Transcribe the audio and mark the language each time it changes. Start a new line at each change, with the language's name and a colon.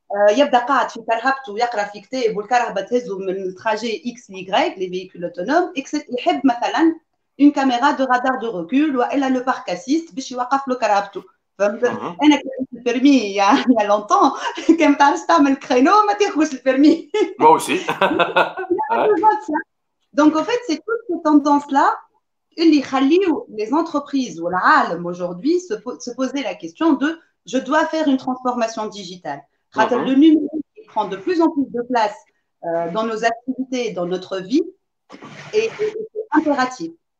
Arabic: يبدا قاعد في كرهبته ويقرا في كتاب والكرهبه تهزه من التراجي اكس لي
French: les véhicules autonomes.
Arabic: يحب مثلا
French: une caméra de radar de recul
Arabic: والا
French: le parc assist
Arabic: باش يوقف له كرهبته. فهمت؟ انا كنت البيرمي
French: il y a longtemps
Arabic: كان ما تعرفش تعمل كرينو ما تاخذش البيرمي.
French: Moi aussi. Donc en fait c'est toutes ces tendances là
Arabic: اللي يخليوا
French: les entreprises ou العالم aujourd'hui se poser la question de je dois faire une transformation digitale. Le numérique prend de plus en plus de place dans nos activités, dans notre vie, et c'est impératif.